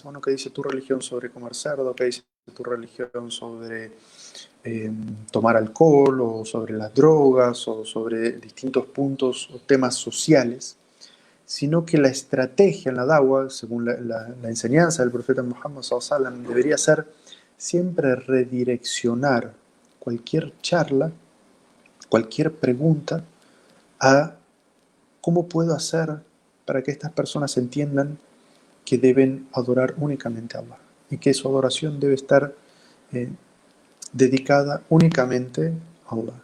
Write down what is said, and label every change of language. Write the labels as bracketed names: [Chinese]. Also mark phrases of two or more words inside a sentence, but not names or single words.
[Spanish] Bueno, ¿qué dice tu religión sobre comer cerdo? ¿Qué dice tu religión sobre tomar alcohol, o sobre las drogas, o sobre distintos puntos o temas sociales? Sino que la estrategia en la da'wah, según la enseñanza del profeta Muhammad [Arabic] صلى الله عليه وسلم, [Spanish] debería ser siempre redireccionar cualquier charla, cualquier pregunta, a cómo puedo hacer para que estas personas entiendan que deben adorar únicamente a Allah, y que su adoración debe estar dedicada únicamente a Allah.